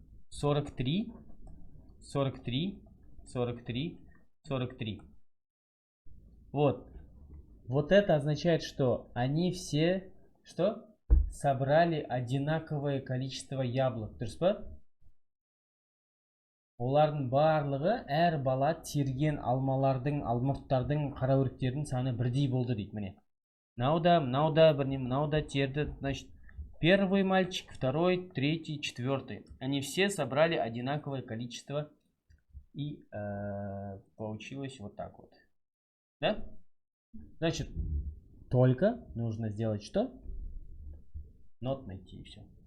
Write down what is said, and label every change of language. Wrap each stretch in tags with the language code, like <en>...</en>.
<ru>43, 43, 43, 43. Вот. Вот это означает, что они все, что? Собрали одинаковое количество яблок.</ru> <kk>Дұрыс па? Олардың барлығы әр бала терген алмалардың, алмұрттардың, қара өріктердің саны бірдей болды дейді. Міне. Мынауда терді.</kk> <ru>Значит, первый мальчик, второй, третий, четвертый. Они все собрали одинаковое количество. И получилось вот так вот. Да? Значит, только нужно сделать что? Not найти и все.</ru>